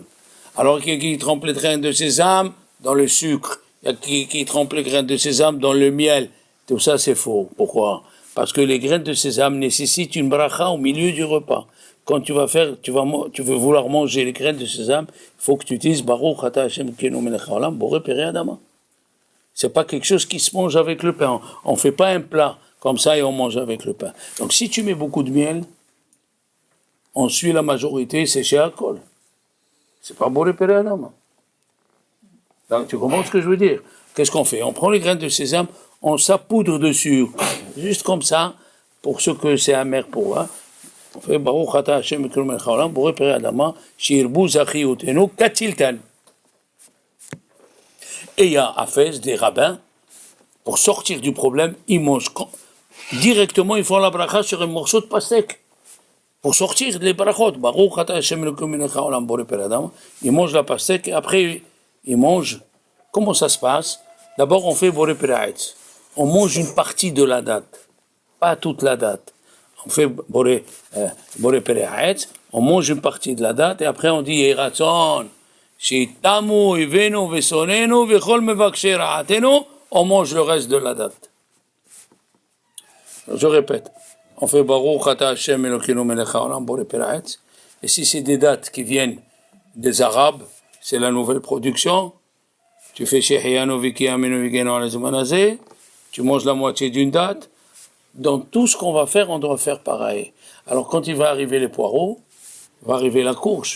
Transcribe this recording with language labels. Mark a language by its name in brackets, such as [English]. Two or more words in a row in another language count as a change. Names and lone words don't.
[French] Alors, il y a qui trempe les grains de sésame dans le sucre. Il y a qui trempe les grains de sésame dans le miel. Tout ça, c'est faux. Pourquoi? Parce que les grains de sésame nécessitent une bracha au milieu du repas. Quand tu veux vouloir manger les graines de sésame, il faut que tu dises [Hebrew] ברוך אתה השם אלוקינו מלך העולם בורא פרי האדמה. [French] C'est pas quelque chose qui se mange avec le pain. On fait pas un plat comme ça et on mange avec le pain. Donc si tu mets beaucoup de miel, on suit la majorité, c'est chez Alcool. C'est pas [Hebrew] בורא פרי האדמה. [French] Donc tu comprends ce que je veux dire? Qu'est-ce qu'on fait? On prend les graines de sésame, on saupoudre dessus, juste comme ça, pour ceux que c'est amer pour eux. On fait [Hebrew] ברוך אתה השם אלוקינו מלך העולם בורא פרי האדמה שירבו זכויותינו כרימון. [French] Et il y a Hafez, des rabbins, pour sortir du problème, ils mangent directement, ils font la bracha sur un morceau de pastèque. Pour sortir les brachot, [Hebrew] ברוך אתה השם אלוקינו מלך העולם בורא פרי האדמה, [French] ils mangent la pastèque et après ils mangent. Comment ça se passe? D'abord on fait [Hebrew] בורא פרי העץ. [French] On mange une partie de la date, pas toute la date. On fait [Hebrew] בורא פרי העץ, [French] on mange une partie de la date et après on dit Yiratzon. [Hebrew] שיתמו, אויבינו, ושונאינו, וכל מבקשי רעתנו, [French] on mange le reste de la date. Je répète, on fait [Hebrew] ברוך אתה השם אלוקינו מלך העולם בורא פרי העץ. [French] Et si c'est des dates qui viennent des Arabes, c'est la nouvelle production. Tu fais [Hebrew] שהחיינו וקיימנו והגיענו לזמן הזה, [French] tu manges la moitié d'une date. Dans tout ce qu'on va faire, on doit faire pareil. Alors quand il va arriver les poireaux, va arriver la courge.